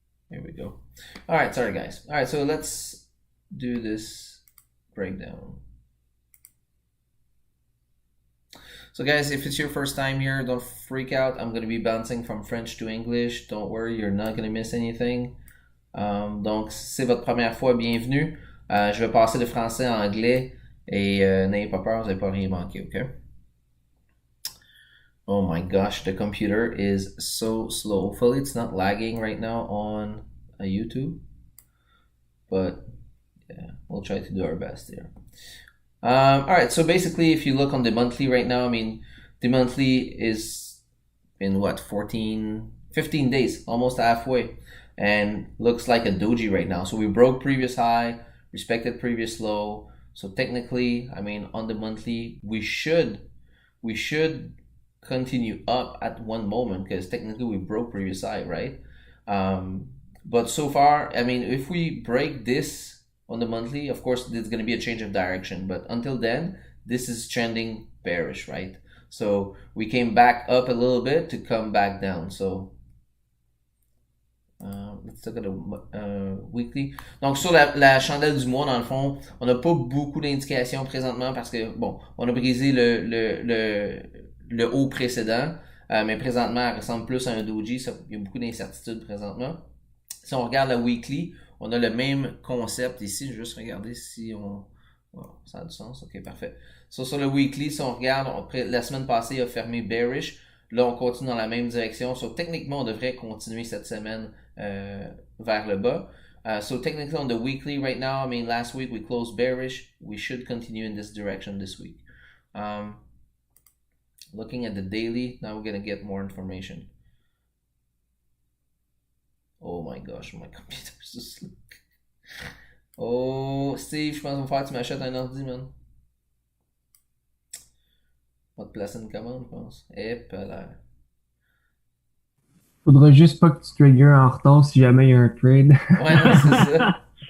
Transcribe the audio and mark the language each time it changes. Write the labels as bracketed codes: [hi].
[en] Here we go. All right, sorry guys. All right, so let's do this breakdown. So guys, if it's your first time here, don't freak out. I'm going to be bouncing from French to English. Don't worry, you're not going to miss anything. [fr] Donc, si c'est votre première fois, bienvenue. Je vais passer de français à anglais et n'ayez pas peur, vous n'allez pas rien manquer, ok? [en] Oh my gosh, the computer is so slow. Hopefully it's not lagging right now on YouTube. But yeah, we'll try to do our best here. All right, so basically, if you look on the monthly right now, I mean, the monthly is in what, 15 days, almost halfway, and looks like a doji right now. So we broke previous high, respected previous low. So technically, I mean, on the monthly, we should continue up at one moment because technically we broke previous high, right? But so far, I mean, if we break this on the monthly, of course, there's going to be a change of direction. But until then, this is trending bearish, right? So we came back up a little bit to come back down. So let's look at the weekly. [fr] Donc sur la chandelle du mois, dans le fond, on n'a pas beaucoup d'indications présentement parce que, bon, on a brisé le haut précédent, mais présentement, elle ressemble plus à un doji. Il y a beaucoup d'incertitudes présentement. Si on regarde la weekly, on a le même concept ici. Je vais juste regarder si on... Wow, ça a du sens. Ok, parfait. So, sur le weekly, si on regarde, la semaine passée, il a fermé bearish. Là, on continue dans la même direction. So, techniquement, on devrait continuer cette semaine vers le bas. [en] So, technically, on the weekly right now, I mean, last week we closed bearish. We should continue in this direction this week. Looking at the daily, now we're going to get more information. Oh my gosh, my computer is so slow. [fr] Oh, Steve, je pense qu'il va falloir que tu m'achètes un ordi, man. On va te placer une commande, je pense. Et là. Faudra juste pas que tu triggers en retard si jamais il y a un trade. Ouais, non, c'est ça.